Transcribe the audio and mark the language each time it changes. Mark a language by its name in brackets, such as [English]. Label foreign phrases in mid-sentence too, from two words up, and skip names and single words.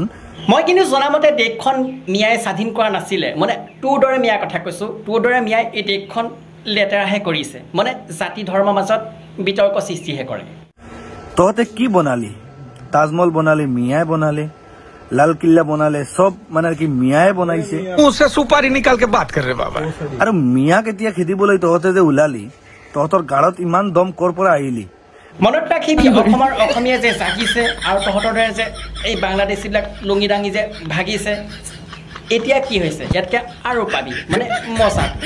[Assamese] মই কিন্তু জনামতে দেশখন মিয়াই স্বাধীন কৰা নাছিলে মানে তোৰ দৰে মিয়াৰ কথা কৈছো তোৰ দৰে মিয়াই এই দেশখন লেতেৰাহে কৰিছে মানে জাতি ধৰ্মৰ মাজত বিতৰ্ক সৃষ্টিহে কৰে তহতে কি বনালি তাজমহল বনালে মিয়াই বনালে লাল কিল্লা বনালে সব মানে কি মিয়াই বনাইছে [Hindi] उससे सुपारी निकाल के बात कर रहे बाबा [Assamese] আৰু মিয়াক এতিয়া খেদিবলৈ তহতে যে ওলালি তহতৰ গাড়ত ইমান দম কৰ পৰা আহিলি মনত ৰাখিবি অসমৰ অসমীয়া যে জাগিছে আৰু তহঁতৰ দৰে যে এই বাংলাদেশীবিলাক লুঙি দাঙি যে ভাগিছে এতিয়া কি হৈছে ইয়াতকে আৰু পাবি মানে মজা